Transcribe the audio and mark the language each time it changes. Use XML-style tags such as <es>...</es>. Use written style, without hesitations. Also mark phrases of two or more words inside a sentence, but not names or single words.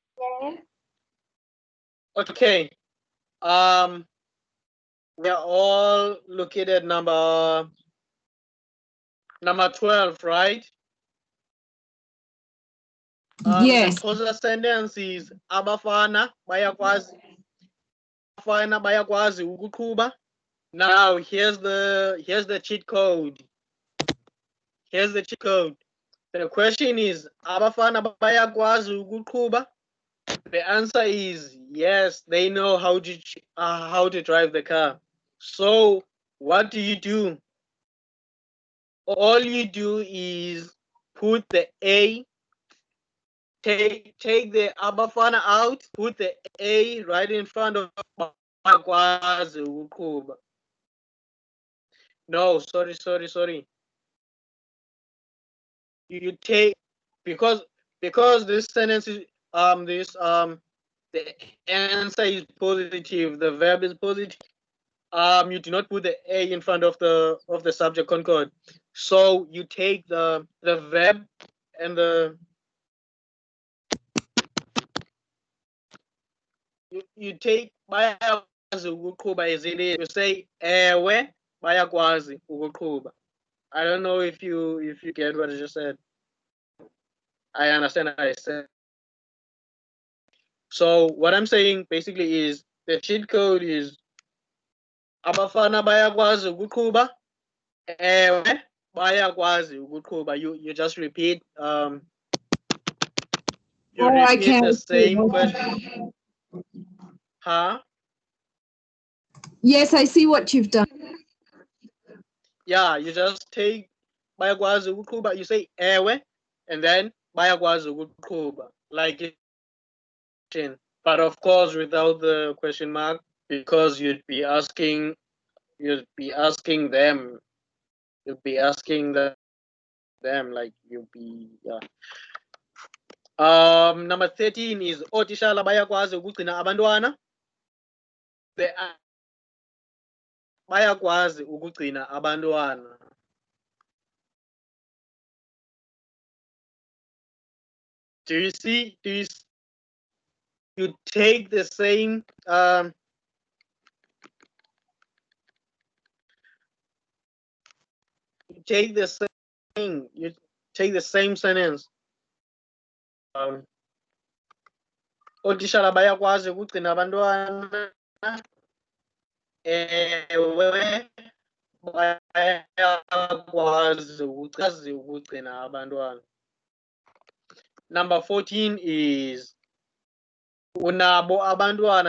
<en>Okay. We are all looking at number 12, right? Yes. The XHOSA sentence is</en> <xh>abafana bayakwazi ukuqhuba.</xh> <en>Now here's the cheat code. Here's the cheat code. The question is</en> <xh>abafana bayakwazi ukuqhuba.</xh> <en>The answer is yes, they know how to drive the car. So what do? All you do is put the A, take the abafana out, put the A right in front of</en> <xh>bayakwazi ukuqhuba.</xh> <en>No, sorry. You take, because this sentence is the answer is positive, the verb is positive. You do not put the A in front of the subject concord. So you take the verb and the you take</en> <xh>bayakwazi ukuqhuba ezileni.</xh> <en>You say</en> <xh>ewe bayakwazi ukuqhuba.</xh> <en>I don't know if you get what I just said. I understand what I said. So what I'm saying basically is the cheat code is</en> <xh>abafana bayakwazi ukuqhuba. Ewe bayakwazi ukuqhuba.</xh> <en>You just repeat you repeat the same question. Huh? Yes, I see what you've done. Yeah, you just take</en> <xh>bayakwazi ukuqhuba,</xh> <en>you say ewe, and then</en> <xh>bayakwazi ukuqhuba,</xh> <en>like it. But of course without the question mark, because you'd be asking them. You'd be asking them like you'll be yeah. Number 13 is</en> <xh>otishala bayakwazi ukugcina abantwana. Bayakwazi ukugcina abantwana.</xh> <en>Do you see? You take the same you take the same sentence.</en> <xh>Otishala bayakwazi ukugcina abantwana. Ewe bayakwazi ukugcina abantwana.</xh> <en>Number 14 is</en> <xh>unabo abantwana.</xh>